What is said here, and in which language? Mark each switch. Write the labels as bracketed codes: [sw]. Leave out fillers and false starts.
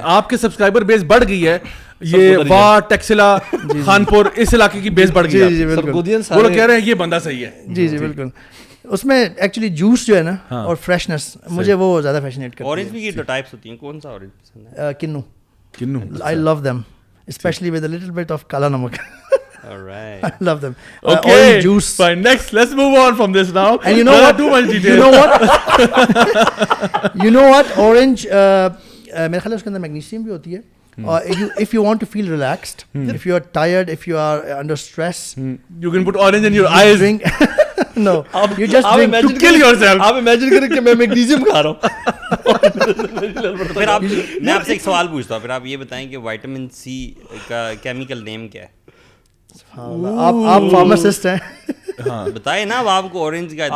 [ur] آپ کے سبسکرائبر بیس بڑھ گئی ہے. یہ وا ٹیکسلا خانپور اس علاقے کی بیس بڑھ گئی ہے. وہ لوگ کہہ رہے ہیں یہ بندہ صحیح ہے. جی بالکل. اس میں ایکچولی جوس جو ہے نا اور فریشنس مجھے وہ زیادہ فیشنیٹ کرتی ہے. اورنج بھی دو ٹائپس ہوتی ہیں, کون سا اورنج پسند ہے؟ کنو. [en] I love them, especially with a little bit of kala namak. All right. I love them. Okay. Orange juice. Fine. Next, let's move on from this now. And you know what? Too much detail. You know what? Orange. [ur] میرے خیال ہے اس کے اندر magnesium بھی ہوتی ہے. [en] If you want to feel relaxed, if you are tired, if you are under stress, you can put orange in your eyes. Drink. No, you just drink to kill yourself. [ur] آپ imagine کریں کہ میں magnesium کھا رہا ہوں. پھر آپ, میں آپ سے ایک سوال پوچھتا ہوں, پھر آپ یہ بتائیں کہ وائٹامن سی کا کیمیکل نیم کیا ہے؟ آپ فارماسسٹ ہیں, بتائیں نا. اب آپ کو اورنج کا